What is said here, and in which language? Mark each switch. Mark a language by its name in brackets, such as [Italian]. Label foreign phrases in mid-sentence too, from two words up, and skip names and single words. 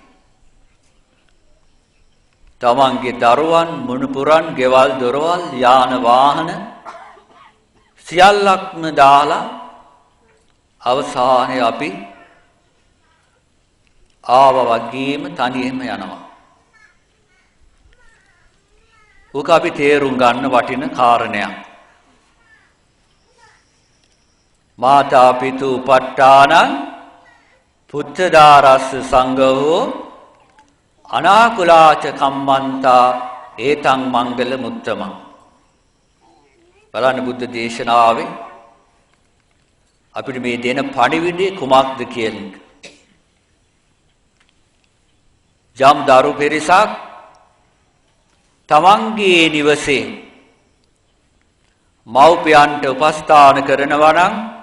[Sinhala] තමන්ගේ දරුවන් මුණුපුරන් ගෙවල් දොරවල් යාන වාහන සියල්ලක්ම දාලා අවසානයේ අපි ආව වගේම තනියම යනවා. ඕක අපි තේරුම් ගන්න වටින කාරණයක්. [Pali] මාතා පිතු උපට්ඨානං පුත්තදාරස්ස සංඝෝ අනාකුලාච කම්මන්තා ඒතං මංගල මුත්තමං. [Sinhala] බලන්න බුද්ධ දේශනාවේ අපිට මේ දෙන පණිවිඩය කුමක්ද කියන එක. යම් දරු පිරිසක් තමන්ගේ නිවසේ මව්පියන්ට උපස්ථාන කරනවා නම්,